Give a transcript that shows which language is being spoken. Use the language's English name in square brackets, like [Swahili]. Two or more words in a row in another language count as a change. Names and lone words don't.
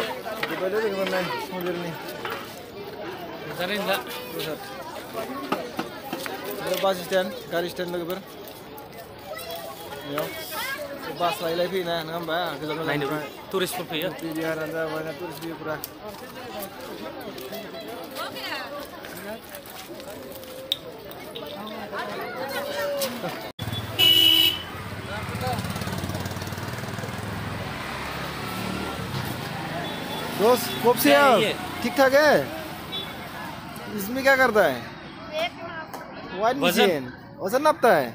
[Bodo] जोब्बायलै लोगोफोर नाय मन्दिरनि जानाय नंला प्रसाद [English] bus stand [Bodo] गारि स्टेन्ड लोगोफोर बेयाव बास लायै फैयोना नङा होमबा गोजान नायनो टुरिस्टफोर फैयो बिहारानो जाबाय ना टुरिस्ट फैयो [Hindi] पुरा दोस्त कब से ठीक ठाक है इसमें क्या करता है [English] weight machine [Hindi] वजन नापता है